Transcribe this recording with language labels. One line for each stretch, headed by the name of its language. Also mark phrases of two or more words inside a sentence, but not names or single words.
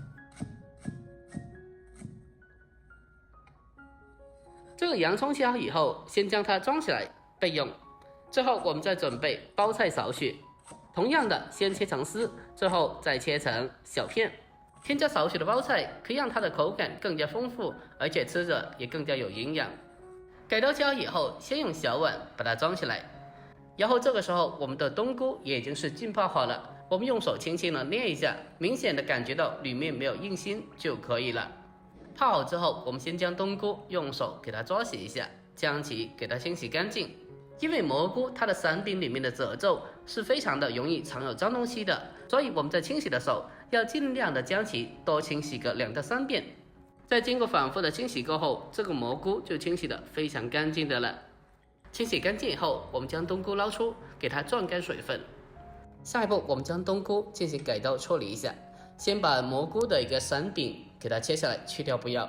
Chinese: 這個洋蔥切好以後，先將它裝起來備用。最後我們再準備包菜少許，同樣的先切成絲，最後再切成小片。添加少許的包菜，可以讓它的口感更加豐富，而且吃着也更加有營養。給刀切好以後，先用小碗把它裝起來。然後這個時候，我們的冬菇也已經是浸泡好了，我們用手輕輕的捏一下，明顯的感覺到裡面沒有硬心就可以了。泡好之後，我們先將冬菇用手給它抓洗一下，將其給它清洗乾淨。因為蘑菇它的傘柄裡面的褶皺是非常的容易藏有髒東西的，所以我們在清洗的時候要盡量的將其多清洗個2到3遍。在經過反覆的清洗過後，這個蘑菇就清洗得非常乾淨的了。清洗乾淨以後，我們將冬菇撈出，給它攥乾水分。下一步，我們將冬菇進行改刀處理一下，先把蘑菇的一個傘柄給它切下來，去掉不要。